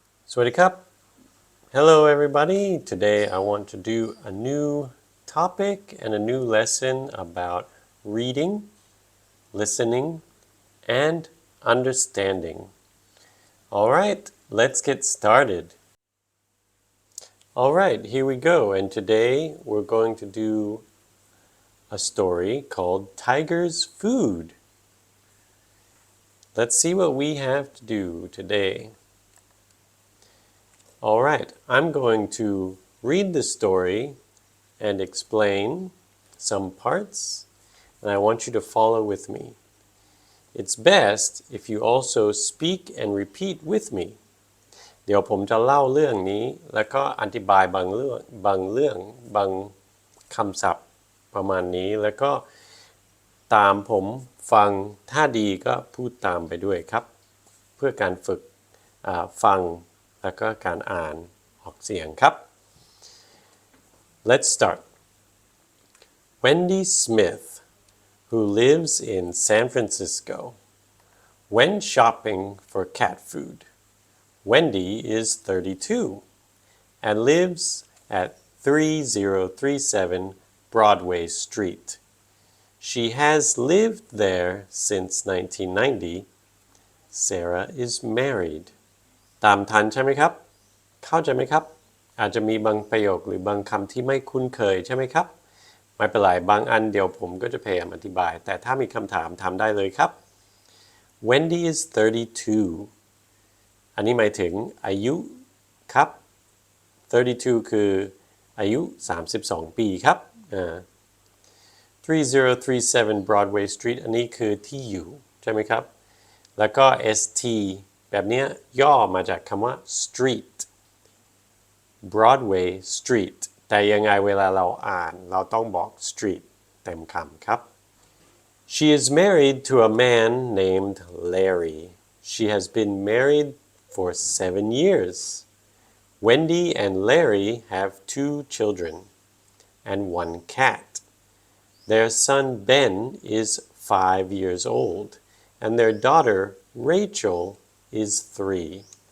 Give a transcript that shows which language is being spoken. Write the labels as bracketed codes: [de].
[th] สวัสดีครับ [en] Hello everybody. Today I want to do a new topic and a new lesson about reading, listening, and understanding. All right, let's get started. All right, here we go. And today we're going to do a story called Tiger's Food. Let's see what we have to do today.All right, I'm going to read the story and explain some parts, and I want you to follow with me. It's best if you also speak and repeat with me. [th] เดี๋ยวผมจะเล่าเรื่องนี้แล้วก็อธิบายบางเรื่องบางคำศัพท์ประมาณนี้แล้วก็ตามผมฟังถ้าดีก็พูดตามไปด้วยครับเพื่อการฝึกฟังแล้วก็การอ่านออกเสียงครับ [en] Let's start. Wendy Smith, who lives in San Francisco, went shopping for cat food. Wendy is 32 and lives at 3037 Broadway Street. She has lived there since 1990. Sarah is married. [th] ตามทันใช่ไหมครับเข้าใจไหมครับอาจจะมีบางประโยคหรือบางคำที่ไม่คุ้นเคยใช่ไหมครับไม่เป็นไรบางอันเดี๋ยวผมก็จะพยายามอธิบายแต่ถ้ามีคำถามถามได้เลยครับ [en] Wendy is 32 [th] อันนี้หมายถึงอายุครับ32คืออายุ32ปีครับ 3037 Broadway Street อันนี้คือที่อยู่ใช่ไหมครับแล้วก็ STแบบนี้ย่อมาจากคำว่า street Broadway Street แต่ยังไงเวลาเราอ่านเราต้องบอก street เต็มคำครับ [en] She is married to a man named Larry. She has been married for 7 years. Wendy and Larry have 2 children and 1 cat. Their son Ben is 5 years old, and their daughter Rachel is 3.